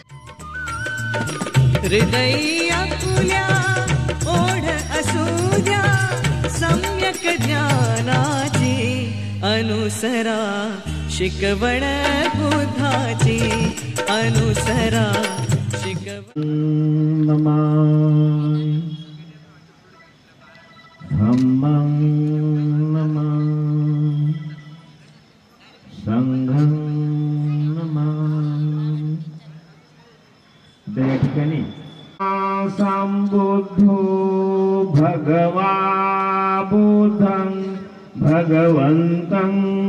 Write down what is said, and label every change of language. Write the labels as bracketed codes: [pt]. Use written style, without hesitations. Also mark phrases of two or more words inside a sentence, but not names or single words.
[mr] हृदय आपुल्या ओढ असू द्या सम्यक ज्ञानाची अनुसरा शिकवण बुद्धाची अनुसरा शिकवण [pi] नमामि धम्मं नमामि संघं नमामि. ठिकाणी संबुद्धो भगवा बुद्धं भगवन्तं